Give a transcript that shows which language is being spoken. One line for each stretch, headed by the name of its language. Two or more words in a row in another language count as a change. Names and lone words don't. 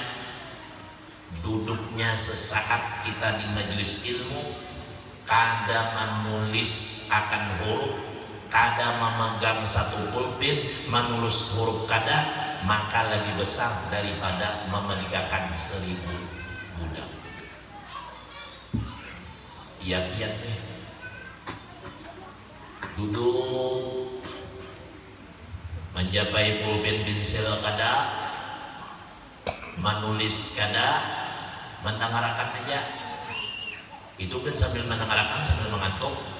Banjar: Duduknya sesaat kita di majelis ilmu, kada menulis akan huruf, kada memegang satu pulpen menulis huruf kada, maka lebih besar daripada memerdekakan 1000 budak. Iya nih, duduk menjapai pulpen pensil kada, menulis kada, mendengarkan aja.
Indonesian: Itu kan sambil mendengarkan sambil mengantuk.